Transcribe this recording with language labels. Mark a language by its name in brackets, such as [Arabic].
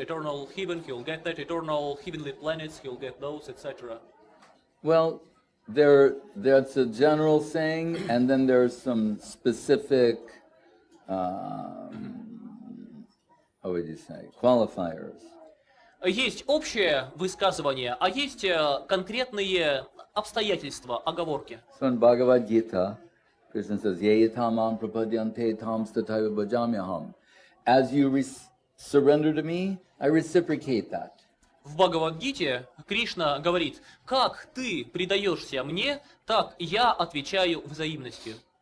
[English] Eternal heaven, he will get that. Eternal heavenly planets, he will get those, etc. Well, that's a general saying, and then there's some specific, how would you say, qualifiers. [Russian] Есть общее высказывание, а есть конкретные обстоятельства, оговорки. [English] So in Bhagavad Gita, Krishna says, [Sanskrit] Ye tamam prapadyante tam stataiva bhajamyaham. [English] As you surrender to me, I reciprocate that. [Russian] В Бхагавад-гите Кришна говорит, как ты предаешься мне, так я отвечаю взаимностью.